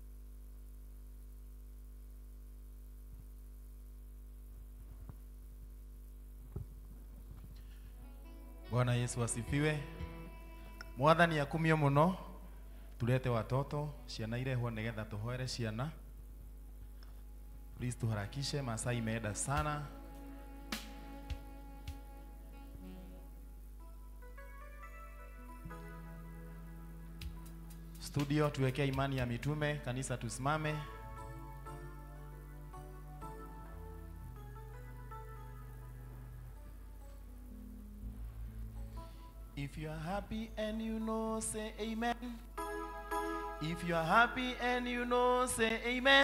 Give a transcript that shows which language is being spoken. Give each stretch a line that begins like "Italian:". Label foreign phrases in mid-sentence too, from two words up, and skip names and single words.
Swahili: Bwana Yesu asifiwe.
Kikuyu: Mwathani akumio muno.
Swahili: Tulete watoto
Kikuyu: ciana irehwo nigetha tuhoere ciana.
Swahili: Please tuharakishe, masaa imeenda sana. Studio tuwekea imani ya mitume, kanisa tusimame.
English: If you are happy and you know, say amen. If you are happy and you know, say amen.